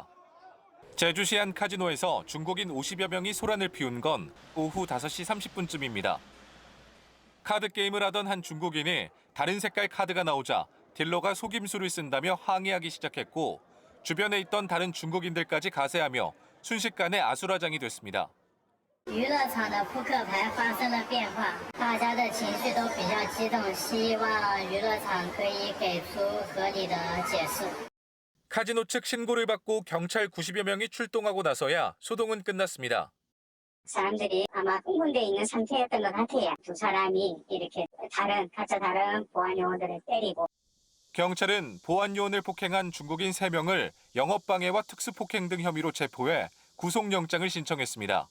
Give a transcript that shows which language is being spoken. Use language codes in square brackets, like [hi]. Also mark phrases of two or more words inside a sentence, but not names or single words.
[ko] 제주시 한 카지노에서 중국인 50여 명이 소란을 피운 건 오후 5시 30분쯤입니다. 카드 게임을 하던 한 중국인이 다른 색깔 카드가 나오자 딜러가 속임수를 쓴다며 항의하기 시작했고 주변에 있던 다른 중국인들까지 가세하며 순식간에 아수라장이 됐습니다. [zh] 娱乐场的扑克牌发生了变化，大家的情绪都比较激动，希望娱乐场可以给出合理的解释。 [ko] 카지노 측 신고를 받고 경찰 90여 명이 출동하고 나서야 소동은 끝났습니다. 사람들이 아마 흥분돼 있는 상태였던 것 같아요. 두 사람이 이렇게 각자 다른 보안 요원들을 때리고. 경찰은 보안 요원을 폭행한 중국인 3명을 영업방해와 특수폭행 등 혐의로 체포해 구속영장을 신청했습니다.